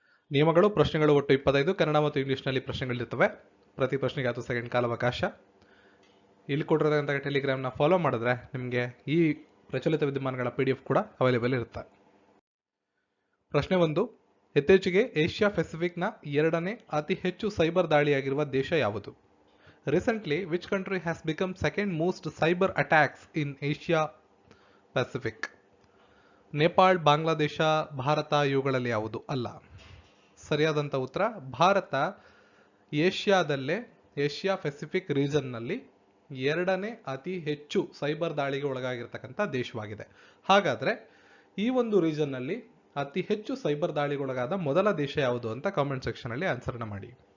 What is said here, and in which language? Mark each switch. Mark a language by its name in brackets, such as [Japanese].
[Kannada] ನಿಯಮಗಳು, ಪ್ರಶ್ನೆಗಳು ಒಟ್ಟು 25 ಕನ್ನಡ ಮತ್ತು ಇಂಗ್ಲಿಷ್ನಲ್ಲಿ ಪ್ರಶ್ನೆಗಳಿರ್ತವೆ. ಪ್ರತಿ ಪ್ರಶ್ನೆಗೆ 10 ಸೆಕೆಂಡ್ ಕಾಲಾವಕಾಶ. ಇಲ್ಲಿ ಕೊಟ್ಟಿರೋದಂಥ ಟೆಲಿಗ್ರಾಮ್ನ ಫಾಲೋ ಮಾಡಿದ್ರೆ ನಿಮಗೆ ಈ ಪ್ರಚಲಿತ ವಿದ್ಯಮಾನಗಳ PDF ಕೂಡ ಅವೈಲೇಬಲ್ ಇರುತ್ತೆ. ಪ್ರಶ್ನೆ 1. ಇತ್ತೀಚೆಗೆ ಏಷ್ಯಾ ಪೆಸಿಫಿಕ್ನ 2ನೇ ಅತಿ ಹೆಚ್ಚು ಸೈಬರ್ ದಾಳಿಯಾಗಿರುವ ದೇಶ ಯಾವುದು? [English] Recently, which country has become second most cyber attacks in Asia Pacific? [Kannada] Nepal, Bangladesh, Bharat ಇವುಗಳಲ್ಲಿ ಯಾವುದು ಅಲ್ಲ. ಸರಿಯಾದಂಥ ಉತ್ತರ ಭಾರತ ಏಷ್ಯಾದಲ್ಲೇ ಏಷ್ಯಾ ಪೆಸಿಫಿಕ್ ರೀಜನ್ನಲ್ಲಿ 2ನೇ ಅತಿ ಹೆಚ್ಚು ಸೈಬರ್ ದಾಳಿಗೆ ಒಳಗಾಗಿರ್ತಕ್ಕಂಥ ದೇಶವಾಗಿದೆ. ಹಾಗಾದರೆ ಈ ಒಂದು ರೀಜನ್ನಲ್ಲಿ ಅತಿ ಹೆಚ್ಚು ಸೈಬರ್ ದಾಳಿಗೊಳಗಾದ ಮೊದಲ ದೇಶ ಯಾವುದು ಅಂತ ಕಾಮೆಂಟ್ ಸೆಕ್ಷನಲ್ಲಿ ಆನ್ಸರ್ನ ಮಾಡಿ.